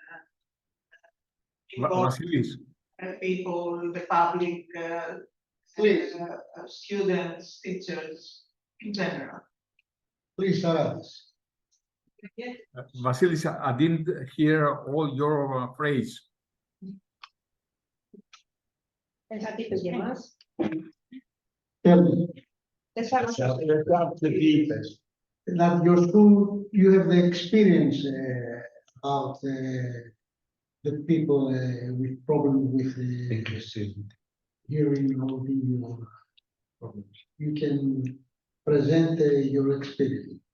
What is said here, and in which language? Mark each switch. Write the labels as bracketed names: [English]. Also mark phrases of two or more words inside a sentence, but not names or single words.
[English] Va- involve Vasilis, people, the public, Please. Students, teachers in general. Please, Saras. Vasilis, I didn't hear all your phrase. [Greek] Δεν θα πείτε για μας. [English] Tell me [Greek] Δεν θα μας [English] that your school, you have the experience about the people with problems with hearing or visual problems. You can present your experience.